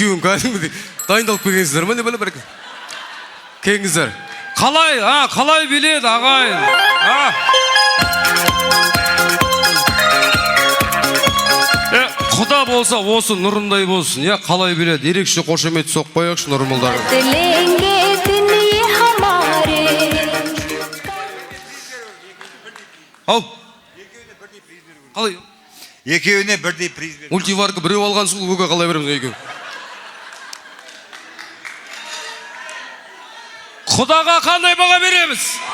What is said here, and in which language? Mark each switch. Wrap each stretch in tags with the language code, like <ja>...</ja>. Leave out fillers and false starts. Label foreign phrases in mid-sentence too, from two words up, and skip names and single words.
<kk>кәдімгідей дайындалып келгенсіздер ма не бәле бәрекелді. Келіңіздер. Қалай биледі ағайын? Құда болса осы нұрындай болсын, я қалай биледі. Ерекше қошемет соқ қояқшы нұрмылдар.</kk> <hi>बदलेंगे दिन ये हमारे</hi> <kk>Ау. Қалай? Екеуіне бірдей приз бер. Мультиварка біреу алған сұл, өге қалай береміз екеу. Құдаға қандай баға береміз?</kk>